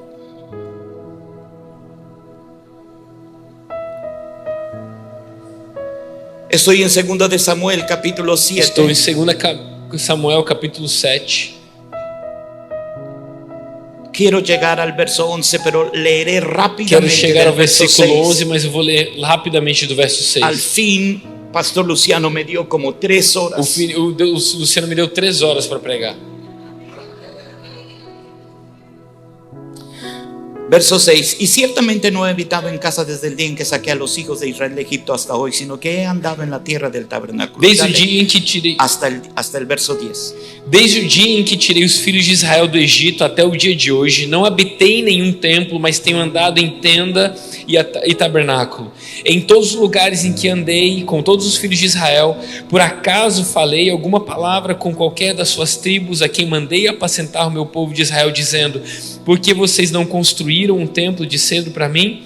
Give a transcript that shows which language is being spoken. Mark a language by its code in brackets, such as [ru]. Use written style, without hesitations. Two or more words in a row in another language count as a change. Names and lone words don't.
[es] Estoy en 2 de Samuel capítulo 7. [pt] Estou em 2 Samuel capítulo 7. [es] Quiero llegar al verso 11, pero leeré [pt] Quero [es] rápidamente [pt] chegar ao [es] del verso [pt] versículo [es] 6. [pt] 11, mas eu vou ler rapidamente do verso 6. [es] Al fin, Pastor Luciano me dio como 3 horas. [pt] O Luciano me deu 3 horas para pregar. [es] Verso 6. Y ciertamente no he habitado en casa desde el día en que saqué a los hijos de Israel de Egipto hasta hoy, sino que he andado en la tierra del tabernáculo. [pt] Desde o [es] Dale [pt] dia em que tirei, [es] hasta el verso 10. [pt] desde o dia em que tirei os filhos de Israel do Egito até o dia de hoje, não habitei em nenhum templo, mas tenho andado em tenda e tabernáculo. Em todos os lugares em que andei com todos os filhos de Israel, por acaso falei alguma palavra com qualquer das suas tribos a quem mandei apacentar o meu povo de Israel, dizendo: por que vocês não construíram um templo de cedro para mim?